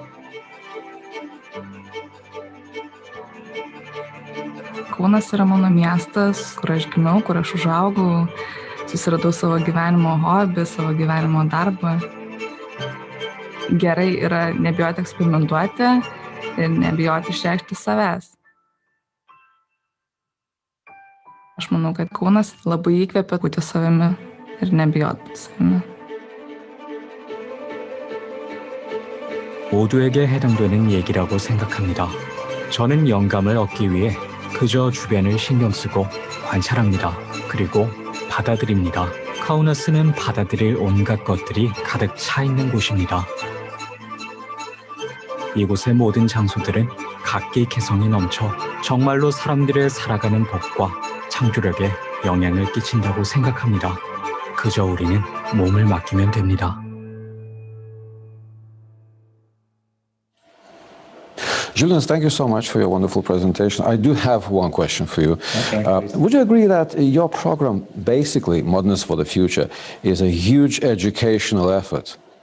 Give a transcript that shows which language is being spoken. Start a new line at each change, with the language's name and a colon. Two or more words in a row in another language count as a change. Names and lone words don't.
Lithuanian: Kaunas yra mano miestas, kur aš gimiau, kur aš užaugau, susiradau savo gyvenimo hobį, savo gyvenimo darbą. Gerai yra nebijoti eksperimentuoti ir nebijoti išreikšti savęs. Aš manau, kad Kaunas labai įkvepia būti savimi ir nebijoti būti savimi.
Korean: 모두에게 해당되는 얘기라고 생각합니다. 저는 영감을 얻기 위해 그저 주변을 신경 쓰고 관찰합니다. 그리고 받아들입니다. 카우나스는 받아들일 온갖 것들이 가득 차 있는 곳입니다. 이곳의 모든 장소들은 각기 개성이 넘쳐 정말로 사람들의 살아가는 법과 창조력에 영향을 끼친다고 생각합니다. 그저 우리는 몸을 맡기면 됩니다.
English: Julian, thank you so much for your wonderful presentation. I do have one question for you. Would you agree that your program, basically Modernists for the Future, is a huge educational effort?